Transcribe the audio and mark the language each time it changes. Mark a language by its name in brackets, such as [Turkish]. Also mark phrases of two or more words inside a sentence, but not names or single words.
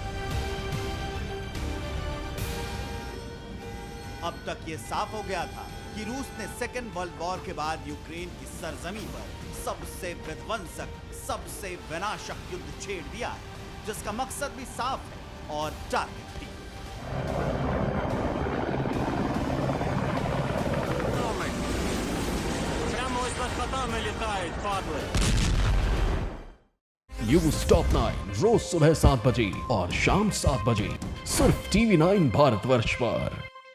[Hindi] अब तक यह साफ हो गया था कि रूस ने [English] second world war [Hindi] के बाद यूक्रेन की सरजमी पर सबसे विध्वंसक, सबसे विनाशक युद्ध छेड़ दिया है, जिसका मकसद भी साफ है और टारगेट भी। [Ukrainian] Прямо ось над хатами літають, падли. [Hindi] न्यूज टॉप 9 रोज सुबह 7 बजे और शाम 7 बजे सिर्फ TV9 भारतवर्ष पर।